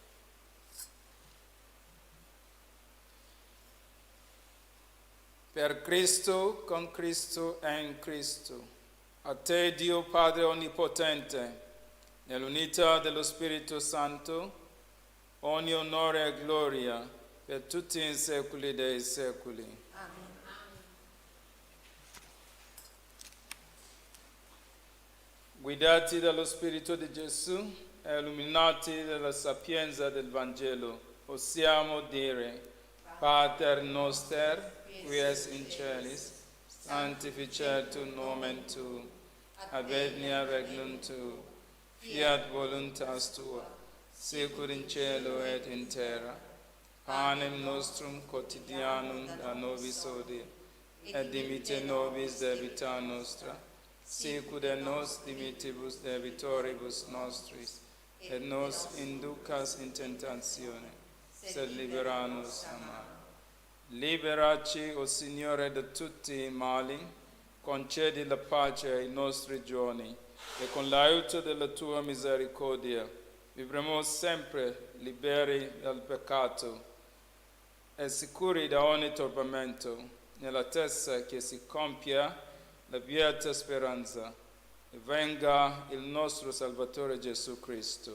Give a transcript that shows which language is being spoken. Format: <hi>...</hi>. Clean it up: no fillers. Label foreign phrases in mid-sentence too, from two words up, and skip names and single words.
<it>Per Cristo, con Cristo e in Cristo, a te Dio Padre Onnipotente, nell'unità dello Spirito Santo, ogni onore e gloria per tutti i secoli dei secoli. Amen. Guidati dallo Spirito di Gesù e illuminati dalla sapienza del Vangelo, possiamo dire:</it> <la>Pater noster, qui es in celis, sanctificetur nomen tu, adveniat regnum tu, fiat voluntas tua, sicur in cielo et in terra. Panem nostrum quotidianum da nobis hodie, et dimitte nobis debita nostra, sicur et nos dimittibus debitoribus nostris, et nos inducas in tentatione, sed libera nos a male.</la> <it>Liberaci, o Signore, da tutti i mali, concedi la pace ai nostri giorni, e con l'aiuto della tua misericordia vivremo sempre liberi dal peccato e sicuri da ogni turbamento, nell'attesa che si compia la beata speranza e venga il nostro Salvatore Gesù Cristo.</it>